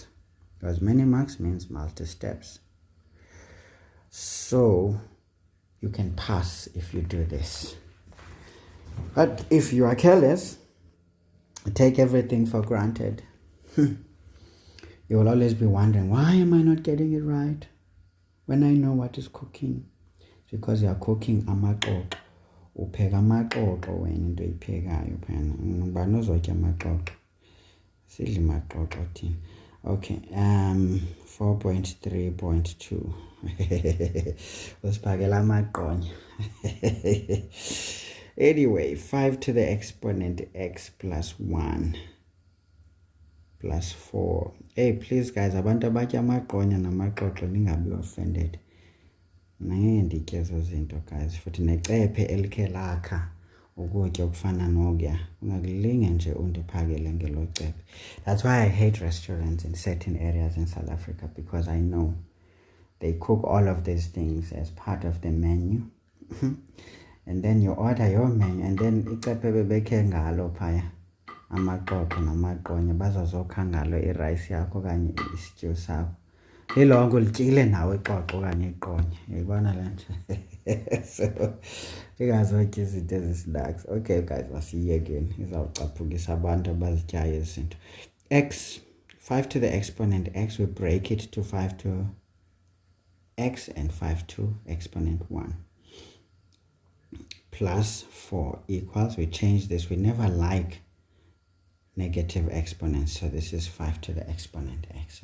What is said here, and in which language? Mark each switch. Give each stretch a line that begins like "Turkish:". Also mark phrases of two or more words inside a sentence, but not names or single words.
English: Because many marks means multi-steps. So you can pass if you do this. But if you are careless, take everything for granted, you will always be wondering, why am I not getting it right when I know what is cooking? It's because you are cooking amaxoxo.
Xhosa: Upheka amaxoxo wena into iphekayo phana. Ngubani ozotya amaxoxo? Sidla amaxoxo thina. Okay, 4.3.2. Usiphakela amaqonya.
English: Anyway, 5 to the exponent x plus 1 plus 4. Hey, please guys,
Xhosa: abantu abatya amaqonya namaxoxo ningabi offended. Ngenditye ezo zinto guys, futhi necephe elikhe lakha ukutya okufana nokya ungakulinge nje undiphakele ngelo cephe.
English: That's why I hate restaurants in certain areas in South Africa, because I know they cook all of these things as part of the menu. And then you order your menu, and then
Xhosa: icephe bebekhe ngalo phaya amaxoxo namaqonya bazozokha ngalo irice yakho okanye isityu sakho. Lilonke lityile nawe ixoxo okanye iqonya. Uyibona le nto? So ingazotya izinto ezisinaks.
English: Okay guys,
Xhosa: masiyekeni, izawucaphukisa abantu abazityayo ezi zinto.
English: X, 5 to the exponent x, we break it to 5 to x and 5 to exponent 1. Plus 4 equals, we change this, we never like negative exponents, so this is 5 to the exponent x.